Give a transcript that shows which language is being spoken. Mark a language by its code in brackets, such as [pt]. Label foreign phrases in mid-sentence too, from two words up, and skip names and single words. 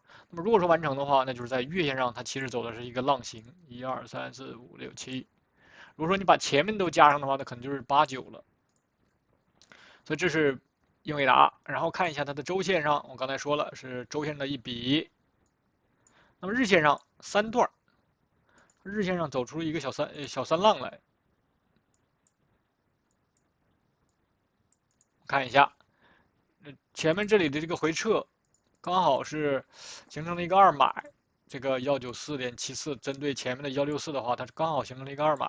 [zh] 那麼如果說完成的話，那就是在月線上它其實走的是一個浪形，1、2、3、4、5、6、7。如果說你把前面都加上的話，那可能就是8、9了。所以這是英偉達，然後看一下它的周線上，我剛才說了是周線的一筆。那麼日線上3段，日線上走出一個小三浪來。看一下，前面這裡的這個回撤，剛好是形成了一個二買，這個194.74針對前面的164的話，它是剛好形成了一個二買。